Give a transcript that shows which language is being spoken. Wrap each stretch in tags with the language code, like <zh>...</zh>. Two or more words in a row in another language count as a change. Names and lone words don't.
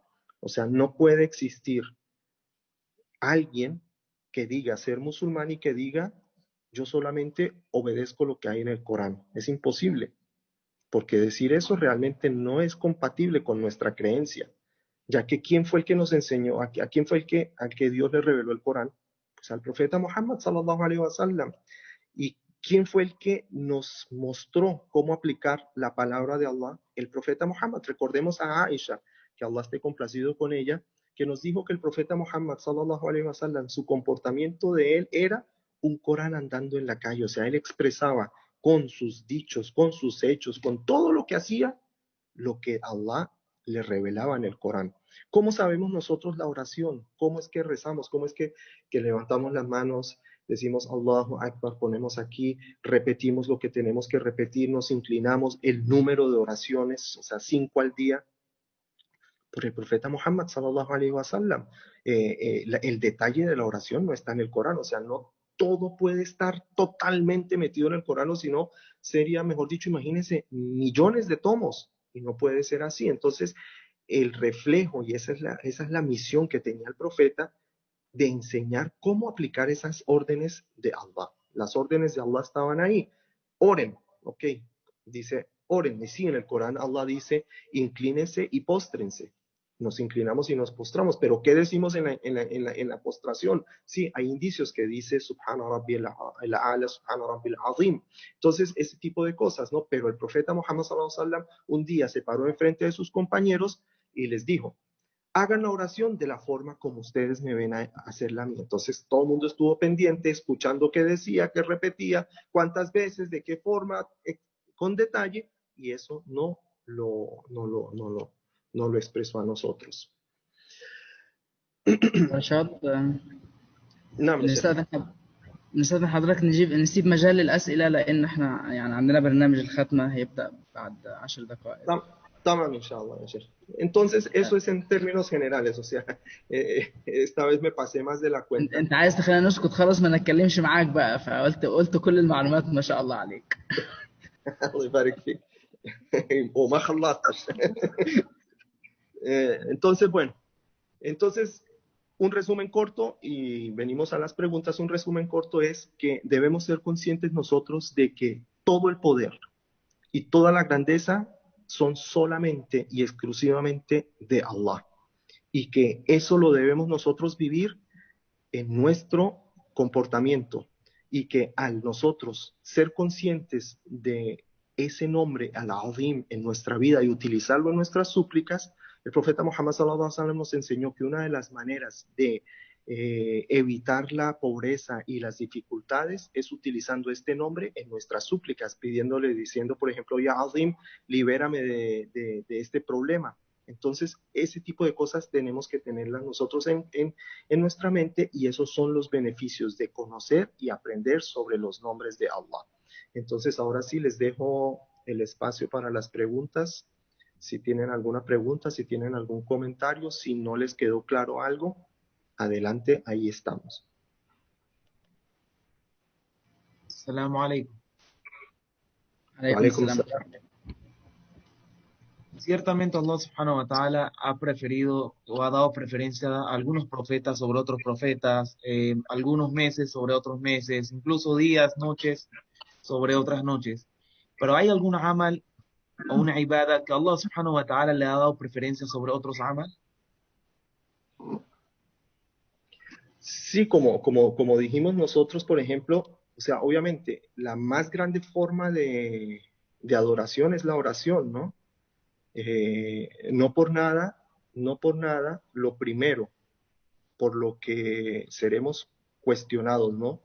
<es>O sea, no puede existir alguien que diga ser musulmán y que diga yo solamente obedezco lo que hay en el Corán. Es imposible, porque decir eso realmente no es compatible con nuestra creencia, ya que ¿quién fue el que nos enseñó? ¿A quién fue al que Dios le reveló el Corán? Pues al profeta Muhammad</es> <ar>صلى الله عليه وسلم.</ar> <es>¿Y quién fue el que nos mostró cómo aplicar la palabra de Allah? El profeta Muhammad. Recordemos a Aisha, que Allah esté complacido con ella, que nos dijo que el profeta Muhammad</es> <ar>صلى الله عليه وسلم,</ar> <es>su comportamiento de él era un Corán andando en la calle, o sea, él expresaba con sus dichos, con sus hechos, con todo lo que hacía, lo que Allah le revelaba en el Corán. ¿Cómo sabemos nosotros la oración? ¿Cómo es que rezamos? ¿Cómo es que levantamos las manos, decimos</es> <ar>الله أكبر,</ar> <es>ponemos aquí, repetimos lo que tenemos que repetir, nos inclinamos, el número de oraciones, o sea, 5 al día, por el profeta Muhammad</es> <ar>صلى الله عليه وسلم?</ar> <es>El detalle de la oración no está en el Corán, o sea, no todo puede estar totalmente metido en el Corán, o si no, sería, mejor dicho, imagínense, millones de tomos, y no puede ser así. Entonces, el reflejo, y esa es la misión que tenía el profeta, de enseñar cómo aplicar esas órdenes de Allah. Las órdenes de Allah estaban ahí. Oren, ok, dice oren, y sí, en el Corán Allah dice inclínense y póstrense. Nos inclinamos y nos postramos, pero ¿qué decimos en la postración? Sí, hay indicios que dice</es> <ar>سبحان ربي الأعلى سبحان ربي العظيم.</ar> <es>Entonces, ese tipo de cosas, ¿no? Pero el profeta Muhammad</es> <ar>صلى الله عليه وسلم</ar> <es>un día se paró enfrente de sus compañeros y les dijo: hagan la oración de la forma como ustedes me ven a hacerla a mí. Entonces todo el mundo estuvo pendiente, escuchando qué decía, qué repetía, cuántas veces, de qué forma, con detalle, y eso no lo expresó a nosotros.</es> <ar>رشاد، نعم يا شيخ. نستأذن نستأذن حضرتك نسيب مجال للأسئلة، لأن احنا يعني عندنا برنامج الختمة هيبدأ بعد 10 دقائق. تمام إن شاء الله, يا شيخ.</ar> <es>Entonces, eso es en términos generales, o sea, esta vez me pasé más de la cuenta.</es> <ar>انت عايز تخلينا نسكت خالص ما نتكلمش معاك بقى، فقلت كل المعلومات ما شاء الله عليك. الله يبارك فيك. وما خلصتش.</ar> <es>Entonces, bueno, entonces, un resumen corto, y venimos a las preguntas. Un resumen corto es que debemos ser conscientes nosotros de que todo el poder y toda la grandeza son solamente y exclusivamente de Allah, y que eso lo debemos nosotros vivir en nuestro comportamiento, y que al nosotros ser conscientes de ese nombre, Al-Azim, en nuestra vida y utilizarlo en nuestras súplicas, el profeta Muhammad</es> <ar>صلى الله عليه وسلم</ar> <es>nos enseñó que una de las maneras de evitar la pobreza y las dificultades es utilizando este nombre en nuestras súplicas, pidiéndole, diciendo, por ejemplo,</es> <ar>يا عظيم,</ar> <es>libérame de este problema. Entonces, ese tipo de cosas tenemos que tenerlas nosotros en nuestra mente, y esos son los beneficios de conocer y aprender sobre los nombres de Allah. Entonces, ahora sí les dejo el espacio para las preguntas. Si tienen alguna pregunta, si tienen algún comentario, si no les quedó claro algo, adelante, ahí estamos.</es> <ar>السلام عليكم. عليكم Walaikum السلام. salam.</ar> <es>Ciertamente</es> <ar>الله سبحانه وتعالى</ar> <es>ha preferido o ha dado preferencia a algunos profetas sobre otros profetas, algunos meses sobre otros meses, incluso días, noches sobre otras noches. Pero ¿hay algún amal o una ibada que</es> <ar>الله سبحانه وتعالى</ar> <es>le ha dado preferencia sobre otros amal? Sí, como dijimos nosotros, por ejemplo, o sea, obviamente la más grande forma de adoración es la oración, ¿no? No por nada, no por nada, lo primero por lo que seremos cuestionados, ¿no?</es>